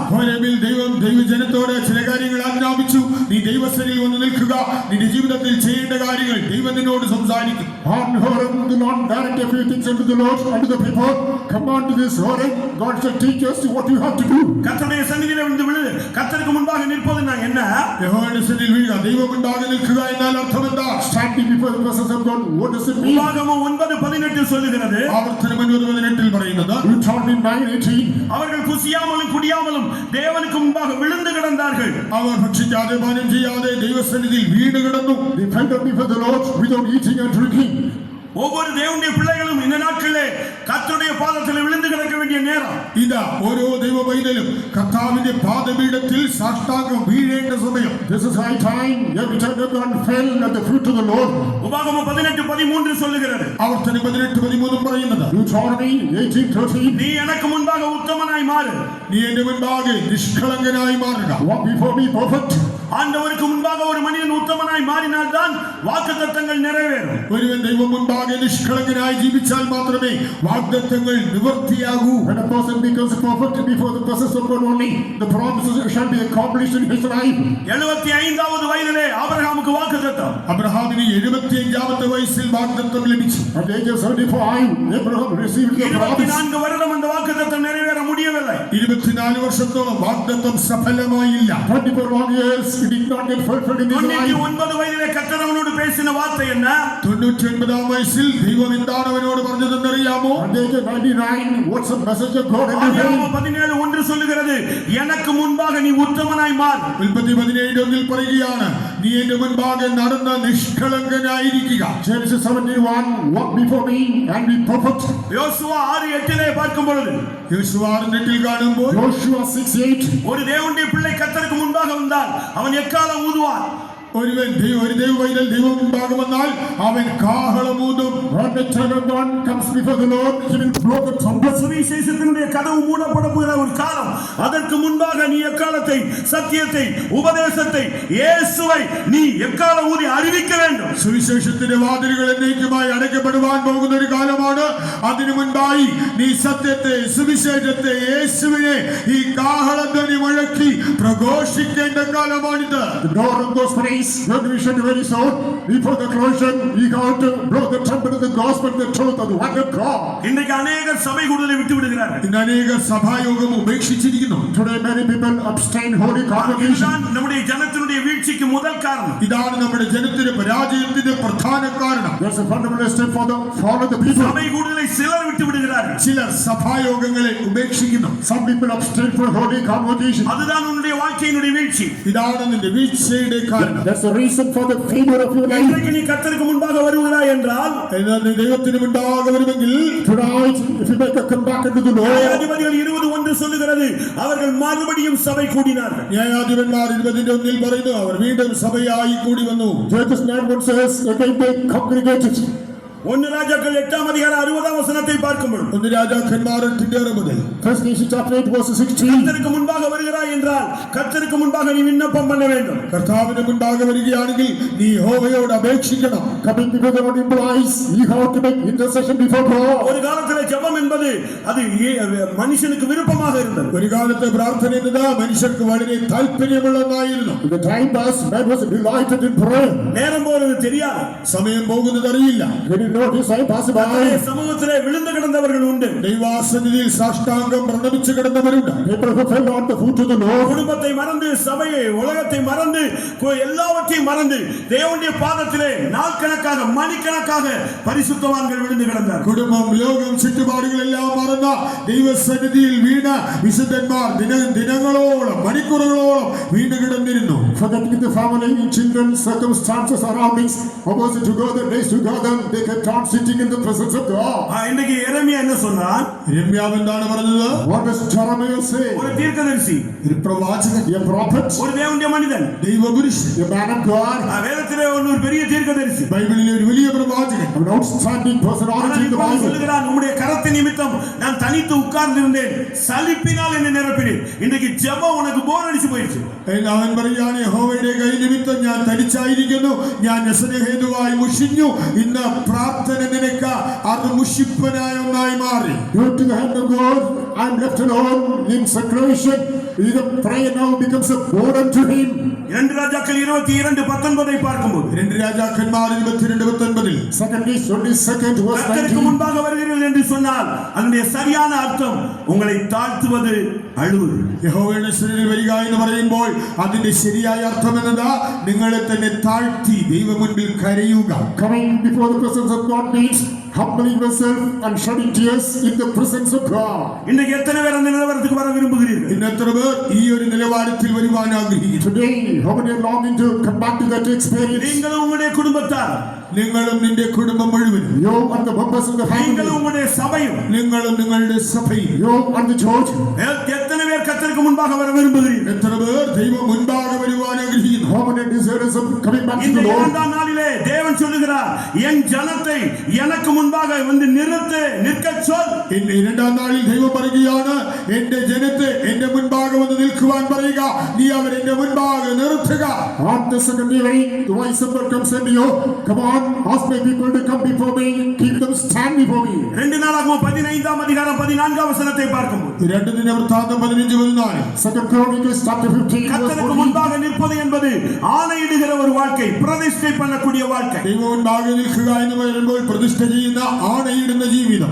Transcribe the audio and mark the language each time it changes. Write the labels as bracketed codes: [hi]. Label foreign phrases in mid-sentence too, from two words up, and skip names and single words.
[ml] ഹോരേബിൽ ദൈവം ദൈവജനത്തോട് ചില കാര്യങ്ങൾ ആജ്ഞാപിച്ചു. നീ ദൈവസന്നിധിയിൽ വന്ന് നിൽക്കുക, നിന്റെ ജീവിതത്തിൽ ചെയ്യേണ്ട കാര്യങ്ങൾ ദൈവം നിന്നോട് സംസാരിക്കും. [en] On Horeb, the Lord directed a few things unto the Lord, unto the people. Come on to this Horeb. God shall teach us what you have to do. [ta] கர்த்தருடைய சந்நிதியிலே வந்து விழு. கர்த்தருக்கு முன்பாக நிற்பதுன்னா என்ன? [ml] യഹോവയുടെ സന്നിധിയിൽ വീഴുക, ദൈവം മുൻപാകെ നിൽക്കുക എന്നാൽ അർത്ഥം എന്താ? [en] Standing before the presence of God. What does it mean? [ta] உபாகமம் 9:18 சொல்லுகிறது, [ml] ആവർത്തനം 9:18 പറയുന്നത്, [en] Deuteronomy 9:18. [ta] அவர்கள் புசியாமலும் குடியாமலும் தேவனுக்கு முன்பாக விழுந்து கிடந்தார்கள். [ml] അവർ ഭക്ഷിക്കാതെ പാനം ചെയ്യാതെ ദൈവസന്നിധിയിൽ വീണ് കിടന്നു. [en] They fell down before the Lord without eating and drinking. [ta] ஒவ்வொரு தேவனுடைய பிள்ளைகளும் இந்த நாட்களிலே கர்த்தருடைய பாதத்தில் விழுந்து கிடக்க வேண்டிய நேரம். [ml] ഇതാ ഓരോ ദൈവ പൈതലും കർത്താവിന്റെ പാദപീഠത്തിൽ സാഷ്ടാംഗം വീഴേണ്ട സമയം. [en] This is high time. Every time that God fell at the feet of the Lord. [ta] உபாகமம் 18:13 சொல்லுகிறது, [ml] ആവർത്തനം 18:13 പറയുന്നത്, [en] Deuteronomy 18:13. [ta] நீ எனக்கு முன்பாக உத்தமனாய் மாறு. [ml] നീ എന്റെ മുൻപാകെ നിഷ്കളങ്കനായി മാറുക. [en] Walk before me perfect. [ta] ஆண்டவருக்கு முன்பாக ஒரு மனிதன் உத்தமனாய் மாறினால்தான் வாக்குத்தத்தங்கள் நிறைவேறும். [ml] ഒരുവൻ ദൈവം മുൻപാകെ നിഷ്കളങ്കനായി ജീവിച്ചാൽ മാത്രമേ വാഗ്ദത്തങ്ങൾ നിവർത്തിയാകൂ. [en] When a person becomes perfect before the presence of God only, the promises shall be accomplished in his life. [ta] 75வது வயதிலே ஆபிரகாமுக்கு வாக்குத்தத்தம். [ml] അബ്രഹാമിന് 75ാമത്തെ വയസ്സിൽ വാഗ്ദത്തം ലഭിച്ചു. [en] At the age of 75, Abraham received the promise. [ta] 24 வருடம் அந்த வாக்குத்தத்தம் நிறைவேற முடியவில்லை. [ml] 24 വർഷത്തോളം വാഗ്ദത്തം സഫലമായില്ല. [en] 24 long years, it did not get fulfilled in his life. [ta] 99 വയதிலே கர்த்தர் அவனோடு பேசின வார்த்தை என்ன? [ml] 99ാം വയസ്സിൽ ദൈവം എന്താണ് അവനോട് പറഞ്ഞതെന്നറിയാമോ? [en] At the age of 99, what's the message of God in his [ta] ஆதியாகமம் [en] life? [ta] 17:1 சொல்லுகிறது, எனக்கு முன்பாக நீ உத்தமனாய் மாறு. [ml] ഉൽപ്പത്തി 17:1 പറയുകയാണ്, നീ എന്റെ മുൻപാകെ നടന്ന നിഷ്കളങ്കനായിരിക്കുക. [en] Genesis 17:1, walk before me and be perfect. [ta] யோசுவா 6:8 பார்க்கும் பொழுது, [ml] യോശുവ 6:8 കാണുമ്പോൾ, [en] Joshua 6:8. [ta] ஒரு தேவனுடைய பிள்ளை கர்த்தருக்கு முன்பாக வந்தால் அவன் எக்காலம் ஊதுவான். [ml] ഒരു ദൈവ പൈതൽ ദൈവം മുൻപാകെ വന്നാൽ അവൻ കാഹളമൂതും. [en] When the time of God comes before the Lord, he will blow the trumpet. [ta] சுவிசேஷத்தினுடைய கதவு மூடப்பட போகிற ஒரு காலம். அதற்கு முன்பாக நீ எக்காலத்தை, சத்தியத்தை, உபதேசத்தை, இயேசுவை நீ எக்காலம் ஊதி அறிவிக்க வேண்டும். [ml] സുവിശേഷത്തിന്റെ വാതിലുകൾ എന്നേക്കുമായി അടയ്ക്കപ്പെടുവാൻ പോകുന്ന ഒരു കാലമാണ്. അതിനു മുൻപായി നീ സത്യത്തെ, സുവിശേഷത്തെ, യേശുവിനെ ഈ കാഹളധ്വനി മുഴക്കി പ്രഘോഷിക്കേണ്ട കാലമാണിത്. [en] The door of those praise, when we should very soon, before the closure, we have to blow the trumpet of the gospel, the truth of the word of God. [ta] இன்றைக்கு அநேகர் சபை கூடுதலை விட்டு விடுகிறார்கள். [ml] ഇന്ന് അനേകർ സഭായോഗം ഉപേക്ഷിച്ചിരിക്കുന്നു. [en] Today many people abstain holy congregation. [ta] இதுதான் நம்முடைய ஜனத்தினுடைய வீழ்ச்சிக்கு முதல் காரணம். [ml] ഇതാണ് നമ്മുടെ ജനത്തിന്റെ പരാജയത്തിന്റെ പ്രധാന കാരണം. [en] There's a fundamental step for the fall of the people. [ta] சபை கூடுதலை சிலர் விட்டு விடுகிறார்கள். [ml] ചിലർ സഭായോഗങ്ങളെ ഉപേക്ഷിക്കുന്നു. [en] Some people abstain for holy convocation. [ta] அதுதான் உன்னுடைய வாழ்க்கையினுடைய வீழ்ச்சி. [ml] ഇതാണ് നിന്റെ വീഴ്ചയുടെ കാരണം. [en] That's the reason for the failure of your life. [ta] இன்றைக்கு நீ கர்த்தருக்கு முன்பாக வருகிறாய் என்றால், [ml] എന്നാൽ നീ ദൈവത്തിന് മുൻപാകെ വരുമെങ്കിൽ, [en] Tonight, if you make a comeback into the Lord, [ta] ന്യായാധിപതികൾ 20:1 சொல்லுகிறது, அவர்கள் மறுபடியும் சபை கூடினார்கள். [ml] ന്യായാധിപന്മാർ 20:1 പറയുന്നു, അവർ വീണ്ടും സഭയായി കൂടി വന്നു. [en] Judges 9:1 says, again they congregated. [ta] ஒன்னு ராஜாக்கள் 8ஆம் அதிகாரம் 60ஆம் வசனத்தை பார்க்கும் பொழுது [ml] ഒന്ന് രാജാക്കന്മാർ 8:60 [en] First Kings chapter 8 verse 16. [ta] கர்த்தருக்கு முன்பாக வருகிறாய் என்றால் கர்த்தருக்கு முன்பாக நீ விண்ணப்பம் பண்ண வேண்டும். [ml] കർത്താവിന് മുൻപാകെ വരികയാണെങ്കിൽ നീ യഹോവയോട് അപേക്ഷിക്കണം. [en] Coming before the Lord implies you have to make intercession before God. [ta] ஒரு காலத்திலே ஜெபம் என்பது அது மனுஷனுக்கு விருப்பமாக இருந்தது. [ml] ഒരു കാലത്ത് പ്രാർത്ഥന എന്നത് മനുഷ്യർക്ക് വളരെ താല്പര്യമുള്ളതായിരുന്നു. [en] In the time past, man was delighted in prayer. [ta] நேரம் போறது தெரியாது. [ml] സമയം പോകുന്നത് അറിയില്ല. [en] When you notice time pass by, [ta] சமூகத்திலே விழுந்து கிடந்தவர்கள் உண்டு. [ml] ദൈവാസന്നിധിയിൽ സാഷ്ടാംഗം പ്രണമിച്ചു കിടന്നവരുണ്ട്. [en] people who fell on the foot of the Lord. [ta] குடும்பத்தை மறந்து சபையை உலகத்தை மறந்து எல்லாவற்றையும் மறந்து தேவனுடைய பாதத்திலே நாட்கணக்காக மணிக்கணக்காக பரிசுத்தவான்கள் விழுந்து கிடந்தார். [ml] കുടുംബം ലോകം ചുറ്റുപാടുകളെല്ലാം മറന്ന ദൈവസന്നിധിയിൽ വീണ വിശുദ്ധന്മാർ ദിനങ്ങളോളം മണിക്കൂറുകളോളം വീണ് കിടന്നിരുന്നു. [en] Forgetting the family, children, circumstances, surroundings, hours together, days together, they kept on sitting in the presence of God. [ta] இன்னைக்கு எரேமியா என்ன சொன்னான்? [ml] യിരെമ്യാവ് എന്താണ് പറഞ്ഞത്? [en] What does Jeremiah say? [ta] ஒரு தீர்க்கதரிசி, [ml] ഒരു പ്രവാചകൻ, [en] A prophet, [ta] ஒரு தேவனுடைய மனிதன், [ml] ദൈവപുരുഷൻ, [en] a man of God, [ta] வேதத்திலே ஒரு பெரிய தீர்க்கதரிசி, [ml] ബൈബിളിലെ ഒരു വലിയ പ്രവാചകൻ. [en] an outstanding personality in the Bible. [ta] சொல்லுகிறான், உம்முடைய கரத்தின் நிமித்தம் நான் தனித்து உட்கார்ந்திருந்தேன், சலிப்பினால் என்னை நிரப்பினேன். இன்னைக்கு ஜெபம் உனக்கு போர் அடிச்சு போயிடுச்சு. [ml] അവൻ പറയാണ്, യഹോവയുടെ കൈ നിമിത്തം ഞാൻ തനിച്ചായിരിക്കുന്നു, ഞാൻ വ്യസനഹേതുവായി മുഷിഞ്ഞു. ഇന്ന് പ്രാർത്ഥന നിനക്ക് അത് മുഷിപ്പനായ ഒന്നായി മാറി. [en] Due to the hand of God, I am left alone in seclusion. The prayer now becomes a burden to him. [ta] 2 ராஜாக்கள் 22:19 பார்க்கும்போது [ml] 2 രാജാക്കന്മാർ 22:19 [en] Second Kings 22nd verse [ta] கர்த்தருக்கு [en] 19. [ta] முன்பாக வருகிறீர்கள் என்று சொன்னால் அதனுடைய சரியான அர்த்தம் உங்களை தாழ்த்துவது, அழுவது. [ml] യഹോവയുടെ സന്നിധിയിൽ വരിക എന്ന് പറയുമ്പോൾ അതിന്റെ ശരിയായ അർത്ഥം എന്നതാ നിങ്ങളെ തന്നെ താഴ്ത്തി ദൈവ മുൻപിൽ കരയുക. [en] Coming before the presence of God means humbling yourself and shedding tears in the presence of God. [ta] இன்றைக்கு எத்தனை பேர் அந்த நிலவரத்துக்கு வர விரும்புகிறீர்கள்? [ml] ഇന്ന് എത്ര പേർ ഈ ഒരു നിലവാരത്തിൽ വരുവാൻ ആഗ്രഹിക്കുന്നു? [en] Today, how many are longing to come back to that experience? [ta] நீங்களும் உங்களுடைய குடும்பத்தார், [ml] നിങ്ങളും നിന്റെ കുടുംബം മുഴുവനും, [en] You and the members of the [ta] நீங்களும் [en] family, [ta] உங்களுடைய சபையும், [ml] നിങ്ങളും നിങ്ങളുടെ സഭയും, [en] you and the church. [ta] எத்தனை பேர் கர்த்தருக்கு முன்பாக வர விரும்புகிறீர்கள்? [ml] എത്ര പേർ ദൈവ മുൻപാകെ വരുവാൻ ആഗ്രഹിക്കുന്നു? [en] How many desirous of coming back to [ta] இந்த [en] the Lord? [ta] இரண்டாம் நாளிலே தேவன் சொல்லுகிறார், என் ஜனத்தை எனக்கு முன்பாக வந்து நிற்கச் சொல். [ml] ഇന്ന് രണ്ടാം നാളിൽ ദൈവം പറയുകയാണ്, എന്റെ ജനത്തെ എന്റെ മുൻപാകെ വന്ന് നിൽക്കുവാൻ പറയുക, നീ അവരെന്റെ മുൻപാകെ നിർത്തുക. [en] On the second evening, the voice of God comes unto you. Come on, ask my people to come before me. Keep them stand before me. [ta] 2 நாளாகமம் 15ஆம் அதிகாரம் 14ஆம் வசனத்தை பார்க்கும்போது [ml] 2 ദിനവൃത്താന്തം 15:14 [en] Second Chronicles chapter 15 verse [ta] கர்த்தருக்கு [en] 14. [ta] முன்பாக நிற்பது என்பது ஆணையிடுகிற ஒரு வாழ்க்கை, பிரதிஷ்டை பண்ணக்கூடிய வாழ்க்கை. [ml] ദൈവ മുൻപാകെ നിൽക്കുക എന്ന് പറയുമ്പോൾ പ്രതിഷ്ഠ ചെയ്യുന്ന ആണയിടുന്ന ജീവിതം.